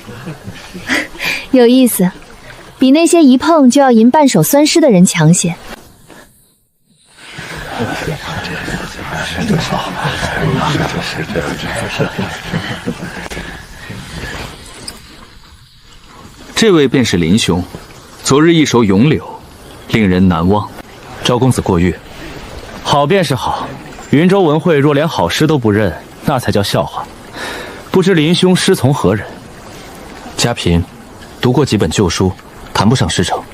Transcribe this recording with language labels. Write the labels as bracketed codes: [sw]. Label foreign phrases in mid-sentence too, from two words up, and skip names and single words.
[zh] 有意思，比那些一碰就要吟半首酸詩的人強些。這位便是林兄，昨日一首詠柳，令人難忘。趙公子過譽。好便是好，雲州文會若連好詩都不認，那才叫笑話。不知林兄師從何人？家貧，讀過幾本舊書，談不上師承。